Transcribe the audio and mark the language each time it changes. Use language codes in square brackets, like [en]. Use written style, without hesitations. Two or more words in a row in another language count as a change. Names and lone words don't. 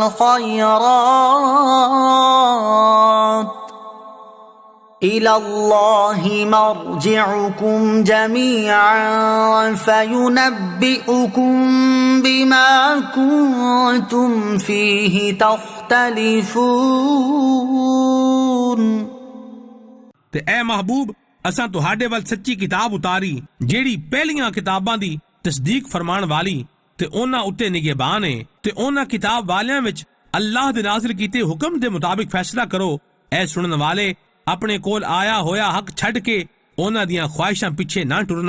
[ar] الْخَيْرَاتِ إِلَى اللَّهِ مَرْجِعُكُمْ جَمِيعًا فَيُنَبِّئُكُم بِمَا كُنتُمْ فِيهِ تَخْتَلِفُونَ۔ [pa] ਤੇ ਐ ਮਹਬੂਬ ਅਸਾਂ ਤੁਹਾਡੇ ਵੱਲ ਸੱਚੀ ਕਿਤਾਬ ਉਤਾਰੀ ਜਿਹੜੀ ਪਹਿਲੀਆਂ ਕਿਤਾਬਾਂ ਦੀ ਤਸਦੀਕ ਫਰਮਾਉਣ ਵਾਲੀ ਤੇ ਉਹਨਾਂ ਉੱਤੇ ਨਿਗਹਿਬਾਨ ਹੈ ਤੇ ਉਹਨਾਂ ਕਿਤਾਬ ਵਾਲਿਆਂ ਵਿੱਚ ਅੱਲਾਹ ਦੇ ਨਾਜ਼ਿਲ ਕੀਤੇ ਹੁਕਮ ਦੇ ਮੁਤਾਬਿਕ ਫੈਸਲਾ ਕਰੋ। ਐ ਸੁਣਨ ਵਾਲੇ ਆਪਣੇ ਕੋਲ ਆਇਆ ਹੋਇਆ ਹੱਕ ਛੱਡ ਕੇ ਉਹਨਾਂ ਦੀਆਂ ਖੁਆਇਸ਼ਾਂ ਪਿੱਛੇ ਨਾ ਟੁਰਨਾ।